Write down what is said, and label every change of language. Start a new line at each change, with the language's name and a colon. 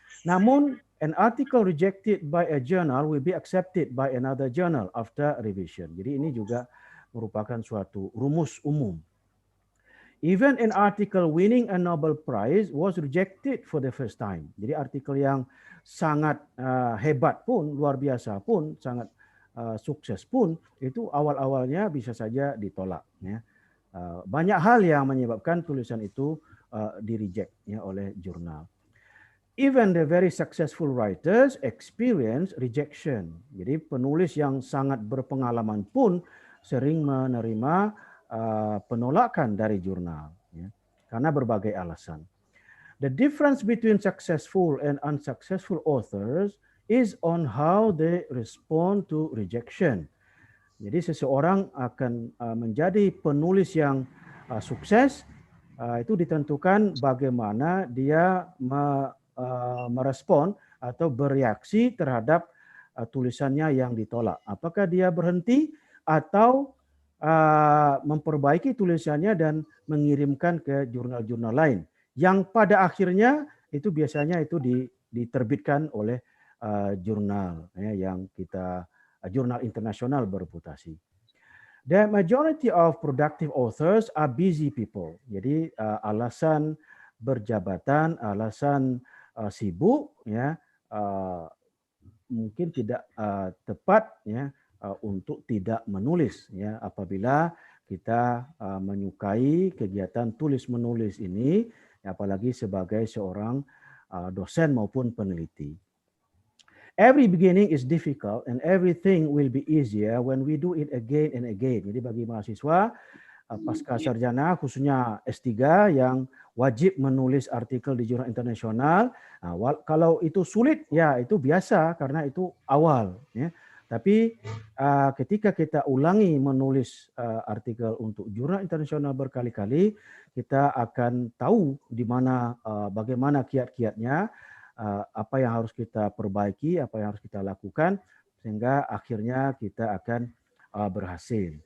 Indonesian: Namun
English: an article rejected by a journal will be accepted by another journal after revision.
Indonesian: Jadi ini juga merupakan suatu rumus umum.
English: Even an article winning a Nobel Prize was rejected for the first time.
Indonesian: Jadi artikel yang sangat hebat pun, luar biasa pun, sangat sukses pun, itu awal-awalnya bisa saja ditolak. Ya. Banyak hal yang menyebabkan tulisan itu di-reject ya, oleh jurnal.
English: Even the very successful writers experience rejection.
Indonesian: Jadi penulis yang sangat berpengalaman pun sering menerima penolakan dari jurnal ya, karena berbagai alasan.
English: The difference between successful and unsuccessful authors is on how they respond to rejection.
Indonesian: Jadi seseorang akan menjadi penulis yang sukses itu ditentukan bagaimana dia merespon atau bereaksi terhadap tulisannya yang ditolak. Apakah dia berhenti atau memperbaiki tulisannya dan mengirimkan ke jurnal-jurnal lain yang pada akhirnya itu biasanya itu diterbitkan oleh jurnal ya, yang kita jurnal internasional bereputasi.
English: The majority of productive authors are busy people.
Indonesian: Jadi alasan berjabatan, alasan sibuk ya mungkin tidak tepat ya untuk tidak menulis ya apabila kita menyukai kegiatan tulis menulis ini apalagi sebagai seorang dosen maupun peneliti.
English: every beginning is difficult and everything will be easier when we do it again and again.
Indonesian: Jadi bagi mahasiswa pasca sarjana khususnya S3 yang wajib menulis artikel di jurnal internasional, kalau itu sulit ya itu biasa karena itu awal ya. Tapi ketika kita ulangi menulis artikel untuk jurnal internasional berkali-kali, kita akan tahu di mana bagaimana kiat-kiatnya, apa yang harus kita perbaiki, apa yang harus kita lakukan, sehingga akhirnya kita akan berhasil.